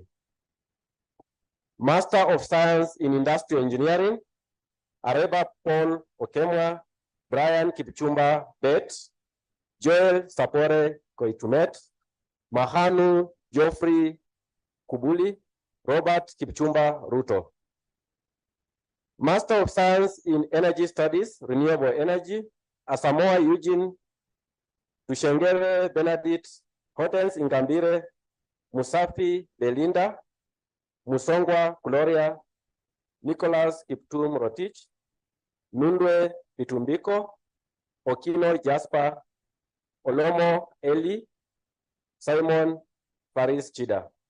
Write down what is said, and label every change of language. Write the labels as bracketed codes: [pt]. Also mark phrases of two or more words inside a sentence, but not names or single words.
[en] Master of Science in Industrial Engineering, Areba Paul Okemwa, Brian Kipchumba Bet, Joel Sapore Koitumet, Mahanu Geoffrey Kubuli, Robert Kipchumba Ruto. Master of Science in Energy Studies, Renewable Energy, Asamoah Eugene, Tushengere Benedict, Hortense Ingambire, Musafi Belinda, Musongwa Gloria, Nicholas Kiptum Rotich, Nundwe Bitumbiko, Okino Jasper, Olomo Eli, Simon Faris Chida.